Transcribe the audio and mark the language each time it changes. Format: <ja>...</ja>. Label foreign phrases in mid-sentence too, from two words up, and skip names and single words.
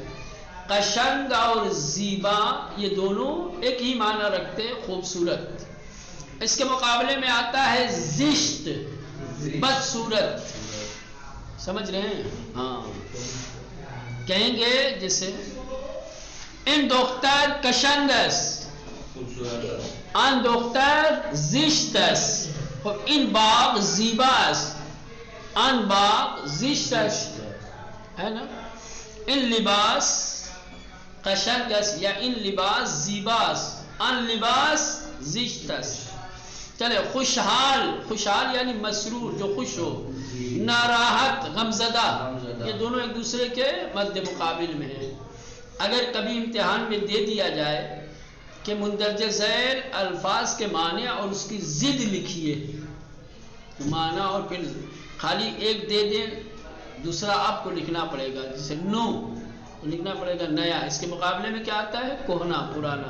<ur>قشنگ اور زیبا یہ دونوں ایک ہی معنی رکھتے ہیں، خوبصورت۔ اس کے مقابلے میں آتا ہے زشت، بدصورت، سمجھ رہے ہیں؟ ہاں کہیں گے جیسے</ur> <fa>ان دختر قشنگ است، ان دختر زشت است، این باغ زیبا است، آن باغ زشت است،</fa> <ur>ہے نا؟</ur> <fa>ان لباس قشنگ است یا این لباس زیباست، آن لباس زشت است.</fa> <ur>چلے خوشحال، خوشحال یعنی مسرور جو خوش ہو، ناراحت غمزدہ، یہ دونوں ایک دوسرے کے مد مقابل میں ہیں. اگر کبھی امتحان میں دے دیا جائے کہ مندرجہ ذیل الفاظ کے معنی اور اس کی ضد لکھیے، معنی اور پھر خالی ایک دے دیں، دوسرا آپ کو لکھنا پڑے گا، جیسے نو لکھنا پڑے گا نیا، اس کے مقابلے میں کیا آتا ہے کہنا، پرانا.</ur>